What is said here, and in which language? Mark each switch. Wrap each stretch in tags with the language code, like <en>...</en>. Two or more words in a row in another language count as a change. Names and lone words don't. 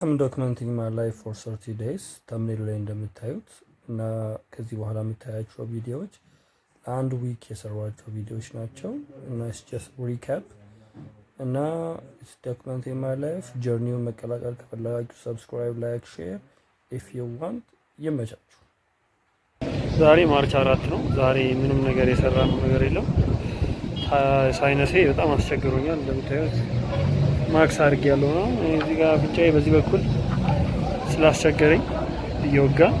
<en>I'm documenting my life for 30 days</en> <am>ተምኔል ላይ እንደምታዩት እና ከዚህ በኋላ የምታያቸው ቪዲዮዎች ለአንድ ዊክ የሰሯቸው ቪዲዮዎች ናቸው</am> <en>እና it's just recap እና it's documenting my life</en> <am>ጀርኒውን መቀላቀል ከፈለጋችሁ</am> <en>subscribe like share if you want ይመቻችሁ።</en> <am>ዛሬ ማርች 4 ነው። ዛሬ ምንም ነገር የሰራነው ነገር የለም። ሳይነሴ በጣም አስቸግሮኛል። እንደምታዩት ማክስ አድርጌ ያለው ነው እዚህ ጋር ብቻዬ በዚህ በኩል ስላስቸገረኝ እየወጋ</am>